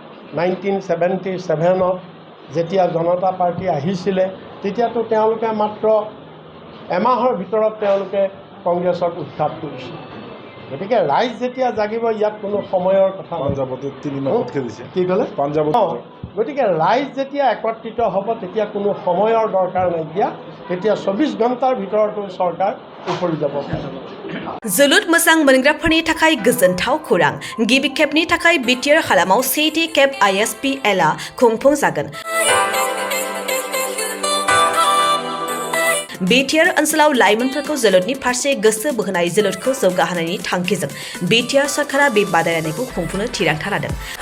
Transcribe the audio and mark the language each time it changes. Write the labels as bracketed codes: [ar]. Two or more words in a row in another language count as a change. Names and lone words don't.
[as] 1977ত যেতিয়া জনতা পাৰ্টি আহিছিলে তেতিয়াতো তেওঁলোকে মাত্ৰ এমাহৰ ভিতৰত তেওঁলোকে কংগ্ৰেছক উৎখাত কৰিছিল গতিকে ৰাইজ যেতিয়া জাগিব ইয়াত কোনো সময়ৰ কথা কি ক'লে গতিকে ৰাইজ যেতিয়া একত্ৰিত হ'ব তেতিয়া কোনো সময়ৰ দৰকাৰ নাইকিয়া তেতিয়া 24 ঘণ্টাৰ ভিতৰতো চৰকাৰ উপৰি যাব [brx] जोलुर मोजां मोनग्राफोरनि थाखाय गोजोनथाव खौरां गिबि खेबनि थाखाय बिटिआर हालामाव सेथि खेब ISPL आ खुंफुंजागोन। बिटिआर ओनसोलाव लाइमोनफोरखौ जोलुरनि फारसे गोसो बोहोनाय जोलुरखौ जौगाहोनायनि थांखिजों बिटिआर सरकारा बे बादायलायनायखौ खुंफुंनो थिरांथा लादों।